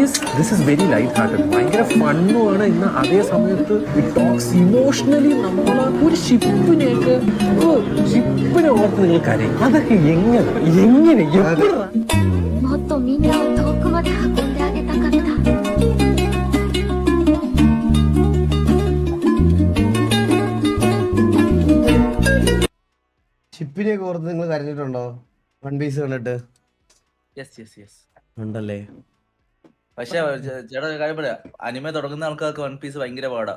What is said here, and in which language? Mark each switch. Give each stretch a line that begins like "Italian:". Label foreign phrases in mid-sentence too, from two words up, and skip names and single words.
English: This is very light hearted, ഭയങ്കര ഫണ്ണുമാണ്.
Malayalam: ഇന്ന് അതേ സമയത്ത്
English: it talks emotionally.
Malayalam: നമ്മൾ ഒരു ഷിപ്പിനെയൊക്കെ ഷിപ്പിനെ ഓർത്ത് നിങ്ങൾ കരയും. അതൊക്കെ എങ്ങനെ എങ്ങനെ എപ്പോഴാ?
Japanese: もっとみんなを遠くまで運んであげたかった。
Malayalam: ഷിപ്പിനെയൊക്കെ ഓർത്ത് നിങ്ങൾ കരഞ്ഞിട്ടുണ്ടോ വൺ പീസ് കണ്ടിട്ട്? ഉണ്ടല്ലേ? പക്ഷെ ചേട്ടാ കാര്യം പറയാ, അനിമ തുടങ്ങുന്ന ആൾക്കാർക്ക് വൺ പീസ് ഭയങ്കര പാടാ.